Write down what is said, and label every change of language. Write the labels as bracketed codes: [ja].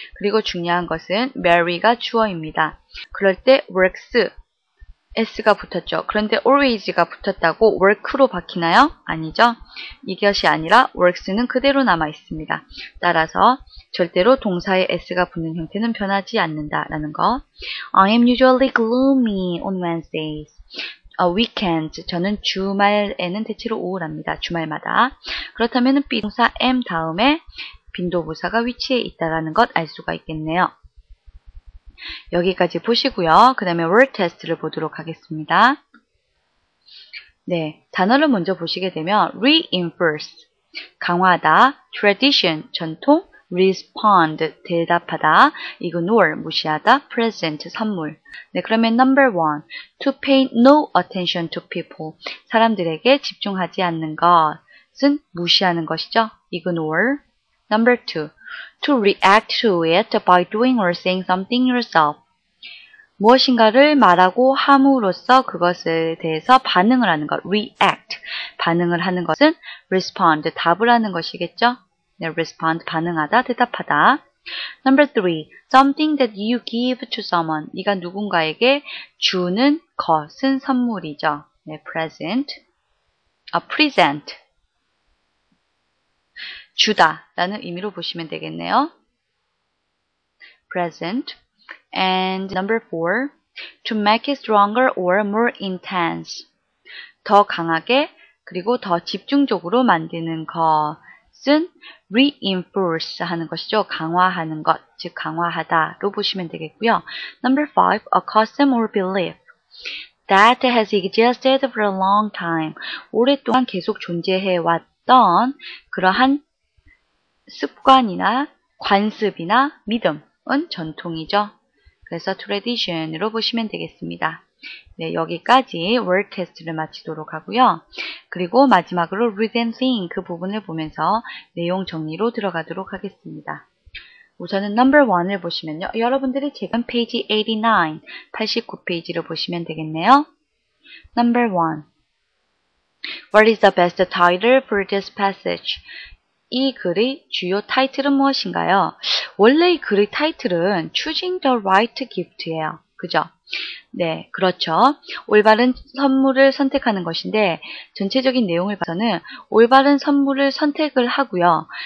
[ko] 그리고 중요한 것은 Mary가 주어입니다. 그럴 때 works, s가 붙었죠. 그런데 always가 붙었다고 work로 바뀌나요? 아니죠. 이것이 아니라 works는 그대로 남아 있습니다. 따라서 절대로 동사에 s가 붙는 형태는 변하지 않는다라는 거. [en] I am usually gloomy on Wednesdays. [ko] weekend, 저는 주말에는 대체로 우울합니다. 주말마다. 그렇다면 비동사 am 다음에 빈도부사가 위치해 있다는 것 알 수가 있겠네요. 여기까지 보시고요. 그 다음에 word test를 보도록 하겠습니다. 네, 단어를 먼저 보시게 되면 reinforce, 강화하다, tradition, 전통, respond, 대답하다, ignore, 무시하다, present, 선물. 네, 그러면 [en] number one, to pay no attention to people, [ko] 사람들에게 집중하지 않는 것은 무시하는 것이죠. [en] ignore. Number two, to react to it by doing or saying something yourself. [ko] 무엇인가를 말하고 함으로써 그것에 대해서 반응을 하는 것. react. 반응을 하는 것은 respond. 답을 하는 것이겠죠. 네, respond. 반응하다, 대답하다. [en] Number three, something that you give to someone. [ko] 네가 누군가에게 주는 것은 선물이죠. [en] 네, present. present. [ko] 주다 라는 의미로 보시면 되겠네요. [en] present. And number four, to make it stronger or more intense. [ko] 더 강하게 그리고 더 집중적으로 만드는 것은 reinforce 하는 것이죠. 강화하는 것, 즉 강화하다로 보시면 되겠고요. [en] Number five, a custom or belief that has existed for a long time. [ko] 오랫동안 계속 존재해 왔던 그러한 습관이나 관습이나 믿음은 전통이죠. 그래서 tradition으로 보시면 되겠습니다. 네, 여기까지 word test를 마치도록 하고요. 그리고 마지막으로 [en] read and think [ko] 그 부분을 보면서 내용 정리로 들어가도록 하겠습니다. 우선은 number 1을 보시면요. 여러분들의 책은 페이지 89페이지를 보시면 되겠네요. number 1. [en] What is the best title for this passage? [ko] 이 글의 주요 타이틀은 무엇인가요? 원래 이 글의 타이틀은 [en] Choosing the Right Gift [ko] 예요. 그죠? 네, 그렇죠. 올바른 선물을 선택하는 것인데 전체적인 내용을 봐서는 올바른 선물을 선택을 하고요.